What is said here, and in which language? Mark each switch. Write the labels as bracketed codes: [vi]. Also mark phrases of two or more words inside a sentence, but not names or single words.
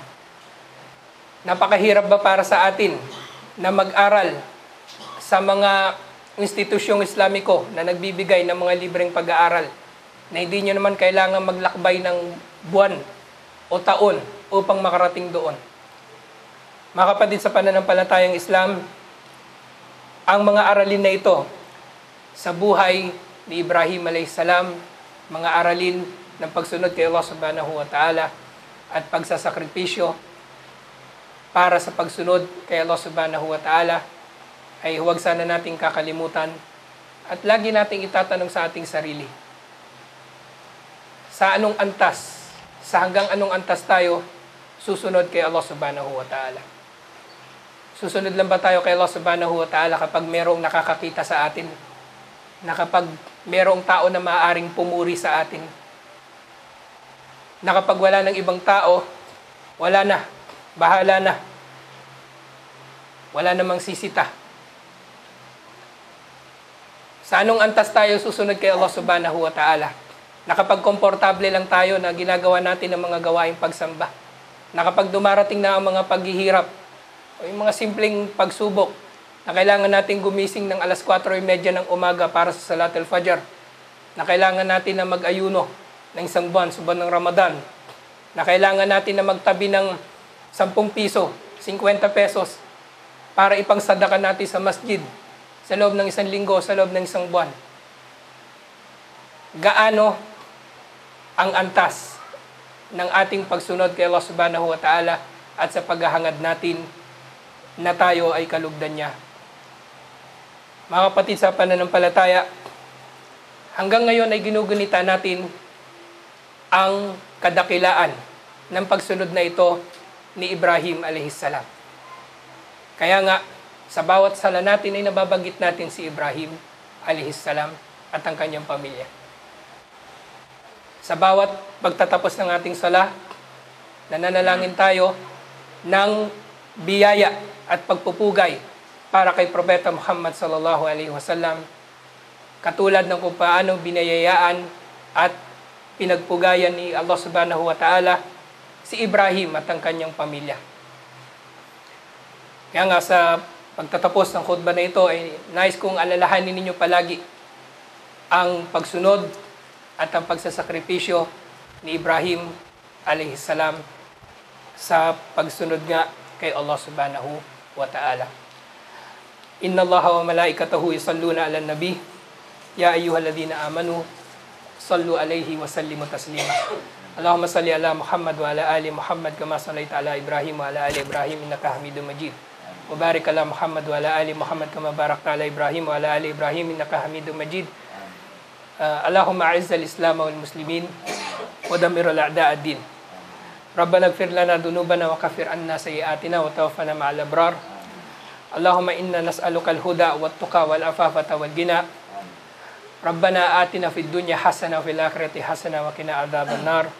[tl] Napakahirap ba para sa atin na mag-aral sa mga institusyong Islamiko na nagbibigay ng mga libreng pag-aaral na hindi nyo naman kailangan maglakbay ng buwan o taon upang makarating doon? Mga kapatid sa pananampalatayang Islam, ang mga aralin na ito sa buhay ni Ibrahim alayhisalam, mga aralin ng pagsunod kay Allah [ar] سبحانه وتعالى [tl] at pagsasakripisyo para sa pagsunod kay Allah [ar] سبحانه وتعالى, [tl] ay huwag sana nating kakalimutan at lagi nating itatanong sa ating sarili, sa anong antas, sa hanggang anong antas tayo susunod kay Allah [ar] سبحانه وتعالى. [tl] Susunod lang ba tayo kay Allah [ar] سبحانه وتعالى [tl] kapag merong nakakakita sa atin? Na kapag merong tao na maaaring pumuri sa atin? Na kapag wala ng ibang tao, wala na, bahala na. Wala namang sisita. Sa anong antas tayo susunod kay Allah [ar] سبحانه وتعالى? [tl] Na kapag komportable lang tayo na ginagawa natin ang mga gawaing pagsamba? Na kapag dumarating na ang mga paghihirap, o yung mga simpleng pagsubok na kailangan natin gumising ng alas 4:30 ng umaga para sa [ar] صلاة الفجر, [tl] na kailangan natin na mag-ayuno ng isang buwan sa buwan ng Ramadan, na kailangan natin na magtabi ng 10 piso, 50 pesos para ipangsadaka natin sa masjid sa loob ng isang linggo, sa loob ng isang buwan. Gaano ang antas ng ating pagsunod kay Allah [ar] سبحانه وتعالى [tl] at sa paghahangad natin na tayo ay kalugdan niya? Mga kapatid sa pananampalataya, hanggang ngayon ay ginugunita natin ang kadakilaan ng pagsunod na ito ni Ibrahim alayhisalam. Kaya nga, sa bawat sala natin ay nababanggit natin si Ibrahim alayhisalam at ang kanyang pamilya. Sa bawat pagtatapos ng ating sala, nananalangin tayo ng biyaya at pagpupugay para kay Propeta Muhammad [ar] صلى الله عليه وسلم, [tl] katulad ng kung paano binayayaan at pinagpugayan ni Allah [ar] سبحانه وتعالى [tl] si Ibrahim at ang kanyang pamilya. Kaya nga sa pagtatapos ng khutbah na ito ay nais kong alalahanin ninyo palagi ang pagsunod at ang pagsasakripisyo ni Ibrahim [ar] عليه السلام [tl] sa pagsunod nga kay Allah [ar] سبحانه وتعالى. إن الله وملائكته يصلون على النبي يا أيها الذين آمنوا صلوا عليه وسلموا تسليما. اللهم صل على محمد وعلى آل محمد كما صليت على إبراهيم وعلى آل إبراهيم إنك حميد مجيد. وبارك على محمد وعلى آل محمد كما باركت على إبراهيم وعلى آل إبراهيم إنك حميد مجيد. اللهم أعز الإسلام والمسلمين ودمر أعداء الدين. ربنا اغفر لنا ذنوبنا وكفر عنا سيئاتنا وتوفنا مع الأبرار. اللهم إنا نسألك الهدى والتقى والعفاف والغنى. ربنا آتنا في الدنيا حسنة وفي الآخرة حسنة وقنا عذاب النار.